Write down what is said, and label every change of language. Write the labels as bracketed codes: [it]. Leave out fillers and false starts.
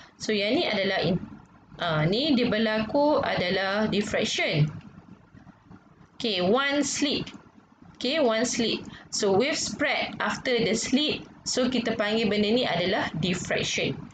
[ms] So yang ni adalah ni dia berlaku adalah diffraction. [en] Okay, one slit. Okay, one slit. So wave spread after the slit. [ms] So kita panggil benda ni adalah diffraction.